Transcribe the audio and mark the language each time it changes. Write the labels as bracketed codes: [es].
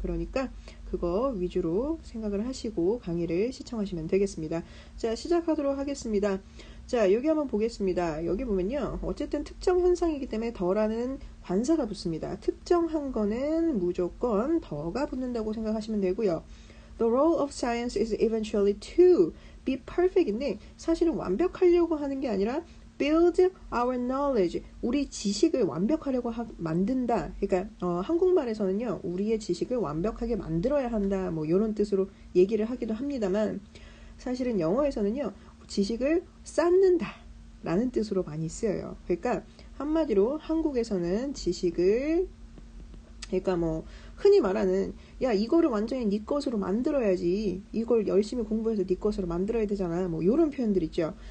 [ko] 그러니까 그거 위주로 생각을 하시고 강의를 시청하시면 되겠습니다. 자, 시작하도록 하겠습니다. 자, 여기 한번 보겠습니다. 여기 보면요. 어쨌든 특정 현상이기 때문에 더라는 관사가 붙습니다. 특정한 거는 무조건 더가 붙는다고 생각하시면 되고요. [en] The role of science is eventually to be perfect인데 [ko] 사실은 완벽하려고 하는 게 아니라 [en] build our knowledge, [ko] 우리 지식을 완벽하려고 만든다. 그러니까 한국말에서는요. 우리의 지식을 완벽하게 만들어야 한다. 뭐 이런 뜻으로 얘기를 하기도 합니다만 사실은 영어에서는요. 지식을 쌓는다 라는 뜻으로 많이 쓰여요. 그러니까 한마디로 한국에서는 지식을 그러니까 뭐 흔히 말하는 야 이거를 완전히 네 것으로 만들어야지, 이걸 열심히 공부해서 네 것으로 만들어야 되잖아, 뭐 이런 표현들 있죠.